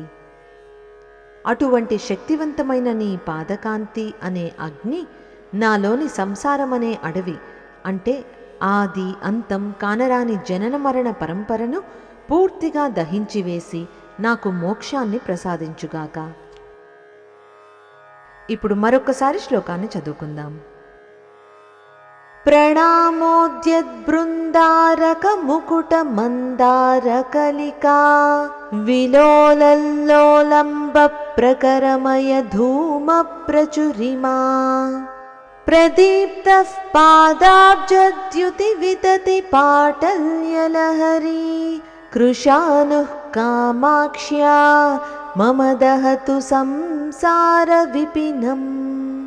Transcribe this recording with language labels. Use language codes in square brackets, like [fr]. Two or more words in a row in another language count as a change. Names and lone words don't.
[te] అటువంటి శక్తివంతమైన నీ పాదకాంతి అనే అగ్ని నాలోని సంసారమనే అడవి, అంటే ఆది అంతం కానరాని జనన మరణ పరంపరను పూర్తిగా దహించివేసి నాకు మోక్షాన్ని ప్రసాదించుగాక. ఇప్పుడు మరొకసారి శ్లోకాన్ని చదువుకుందాం. [sa] प्रणामोद्यद्बृन्दारकमुकुटमन्दारकलिका विलोलल्लोलम्बप्रकरमयधूमप्रचुरिमा प्रदीप्तः पादाब्जद्युतिवितति पाटल्यलहरी कृशानुः कामाक्ष्या मम दहतु संसारविपिनम्।